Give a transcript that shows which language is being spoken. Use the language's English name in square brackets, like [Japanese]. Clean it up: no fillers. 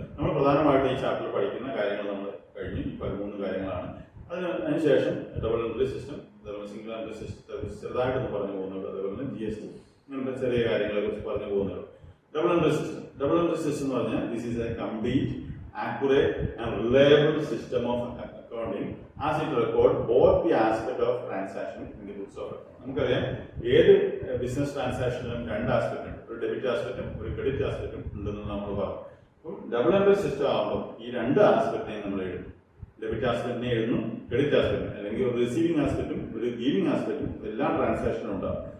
[Malayalam] നമ്മൾ പ്രധാനമായിട്ട് ഈ ചാപ്റ്ററിൽ പഠിക്കുന്ന കാര്യങ്ങൾ നമ്മൾ കഴിഞ്ഞു. 13 കാര്യങ്ങളാണ്. അതിനുശേഷം ഡബിൾ എൻട്രി സിസ്റ്റം, അതേപോലെ സിംഗിൾ എൻട്രി സിസ്റ്റത്തെ കുറിച്ച് ചെറുതായിട്ടൊന്ന് പറഞ്ഞു പോകുന്നുണ്ട്. അതേപോലെ തന്നെ GST ഇങ്ങനത്തെ ചെറിയ കാര്യങ്ങളെ കുറിച്ച് പറഞ്ഞു പോകുന്നുണ്ട്. Double entry system. [English] double entry system [Malayalam] എന്ന് പറഞ്ഞാൽ [English] This is a complete, accurate and reliable system of accounting as it record both the aspect of transaction in the books of account. [Malayalam] നമുക്കറിയാം ഏത് ബിസിനസ് ട്രാൻസാക്ഷനിലും രണ്ട് ആസ്പെക്ട് ഉണ്ട്, ഒരു debit ആസ്പെക്റ്റും ഒരു credit ആസ്പെക്റ്റും ഉണ്ടെന്ന് നമ്മൾ പറഞ്ഞു. അപ്പം ഡബിൾ എൻട്രി സിസ്റ്റം ആകുമ്പോൾ ഈ രണ്ട് ആസ്പെക്റ്റിനെയും നമ്മൾ എഴുതും. ഡെബിറ്റ് ആസ്പെക്റ്റിനെ എഴുതുന്നു, ക്രെഡിറ്റ് ആസ്പെക്റ്റും അല്ലെങ്കിൽ ഒരു റിസീവിംഗ് ആസ്പെക്റ്റും ഒരു ഗീവിംഗ് ആസ്പെക്റ്റും എല്ലാ ട്രാൻസാക്ഷനും ഉണ്ടാകും.